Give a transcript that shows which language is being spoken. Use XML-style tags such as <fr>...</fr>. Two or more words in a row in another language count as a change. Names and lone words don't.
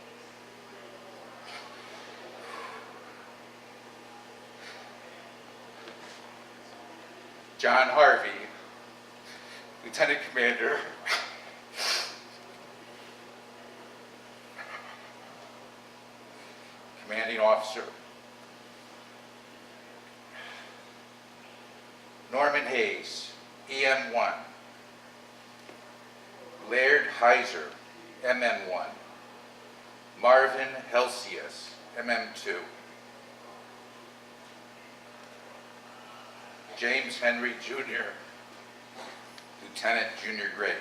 <en>John Harvey, Lieutenant Commander, Commanding Officer. Norman Hayes, EM-1. Laird Heiser, MM-1. Marvin Helsius, MM-2. James Henry Jr., Lieutenant Junior Grade.</en>